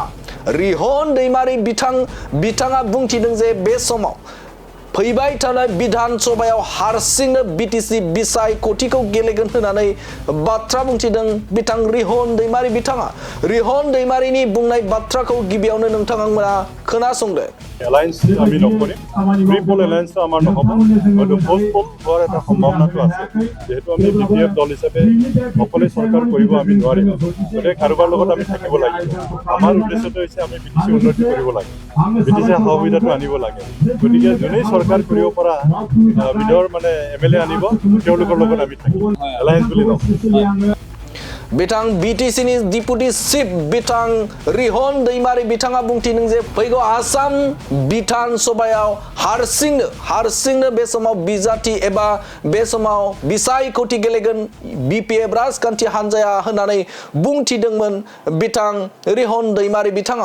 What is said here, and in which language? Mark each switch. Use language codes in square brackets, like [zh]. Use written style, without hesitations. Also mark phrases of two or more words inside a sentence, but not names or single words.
[brx] रिहन दैमारी बिथाङा बुंथिदों जे बे समाव फैबाय थानाय विधानसभायाव हारसिंनो BTC बिसायख'थिखौ गेलेगोन होननानै बाथ्रा बुंथिदों बिथां रिहन दैमारी बिथाङा। रिहन दैमारिनि बुंनाय बाथ्राखौ गिबियावनो नोंथांमोना खोनासंदो। [as] এলায়েন্স আমি নকৰিম, [en] triple alliance [as] আমাৰ নহব, হয়তো পোস্টপোন হোৱাৰ এটা সম্ভাৱনাটো আছে। যেহেতু আমি BPF দল হিচাপে অকলে চৰকাৰ কৰিব আমি নোৱাৰিম, গতিকে কাৰোবাৰ লগত আমি থাকিব লাগিব। আমাৰ উদ্দেশ্যটো হৈছে আমি BTC উন্নতি কৰিব লাগে, BTC সুবিধাটো আনিব লাগে। গতিকে যোনেই চৰকাৰ কৰিব পৰা বিধৰ মানে MLA আনিব তেওঁলোকৰ লগত আমি থাকিম, এলায়েন্স বুলি নহয়। [brx] बिथां BTC नि [en] deputy chief [brx] बिथां रिहन दैमारी बिथाङा बुंथिदों जे फैगौ आसाम विधानसभायाव हारसिंनो बे समाव बिजाथि एबा बे समाव बिसायख'थि गेलेगोन BPF राजखान्थि हान्जाया होननानै बुंथिदोंमोन बिथां रिहन दैमारी बिथाङा।